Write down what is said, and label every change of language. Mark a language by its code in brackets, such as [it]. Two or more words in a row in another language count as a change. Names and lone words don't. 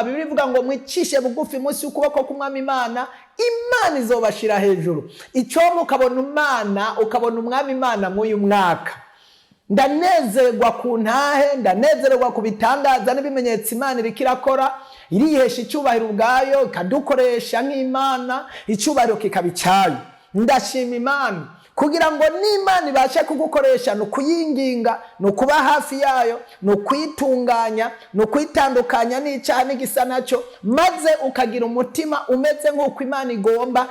[rn] Bibiri ivuga ngo mwicishe bugufi munsi y'ukuboko k'Umwami Imana izobashira hejuru. Icyo ukabona Umwami Imana muri uyu mwaka. Ndanezerwa ku ntahe, ndanezerwa ku bitangaza n'ibimenyetso Imana iriko irakora, irihesha icyubahiro ubwayo, ikadukoresha nk'Imana, icyubahiro kikaba icyayo. Ndashima Imana kugira ngo n'Imana ibashe kugukoresha, no kuyinginga, no kuba hafi yayo, no kwitunganya, no kwitandukanya n'icyaha n'igisa nacyo, maze ukagira umutima umeze nk'uko Imana igomba.